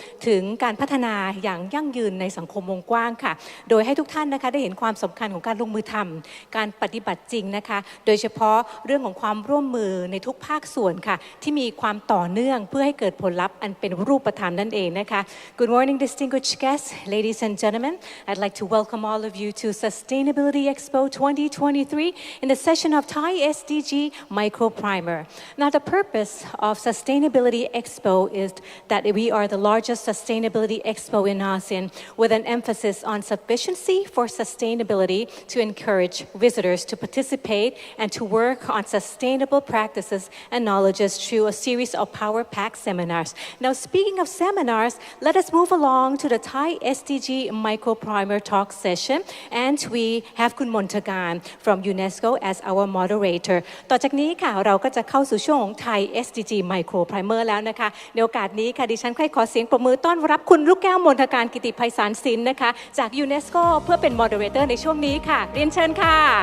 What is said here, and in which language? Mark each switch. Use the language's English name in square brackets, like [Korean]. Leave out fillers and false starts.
[Thai] ถึงการพัฒนาอย่างยั่งยืนในสังคมวงกว้างค่ะโดยให้ทุกท่านนะคะได้เห็นความสำคัญของการลงมือทำการปฏิบัติจริงนะคะโดยเฉพาะเรื่องของความร่วมมือในทุกภาคส่วนค่ะที่มีความต่อเนื่องเพื่อให้เกิดผลลัพธ์อันเป็นรูปธรรมนั่นเองนะคะ [English] Good morning distinguished guests ladies and gentlemen I'd like to welcome all of you to Sustainability Expo 2023 in the session of Thai SDG Micro-Primer. Now the purpose of Sustainability Expo is that we are the largest sustainability expo in ASEAN with an emphasis on sufficiency for sustainability to encourage visitors to participate and to work on sustainable practices and knowledges through a series of power-packed seminars. Now, speaking of seminars, let us move along to the Thai SDG Micro-Primer talk session, and we have Kun Montagan from UNESCO as our moderator. [Thai] ต่อจากนี้ค่ะเราก็จะเข้าสู่ช่วงของ Thai SDG Micro-Primer แล้วนะคะในโอกาสนี้ค่ะดิฉันขอเสียงปรบมือต้อนรับคุณลูกแก้วมนทการกิติไพศาลศิลป์นะคะจาก UNESCO เพื่อเป็น moderator ในช่วงนี้ค่ะเรียนเชิญค่ะ